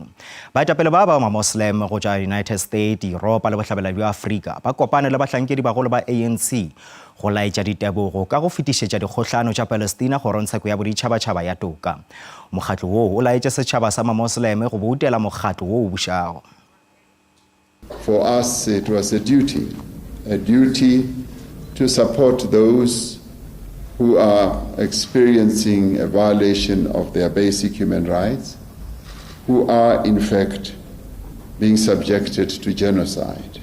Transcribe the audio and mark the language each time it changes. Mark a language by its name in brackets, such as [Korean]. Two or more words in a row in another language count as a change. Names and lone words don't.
[Northern Sotho] Baetapele ba ma-Moslem go tšwa United States, Europa le bohlabela bja Afrika ba kopane le bahlankedi bagolo ba ANC go laetša ditebogo ka go fetišetša dikgohlano tša Palestina go rontsheko ya boditšhabatšhaba ya toka. Mokgatlo woo o laetša setšhaba sa ma-Moslem go boutela mokgatlo woo o bušago. [English] For us, it was a duty to support those who are experiencing a violation of their basic human rights, who are in fact being subjected to genocide.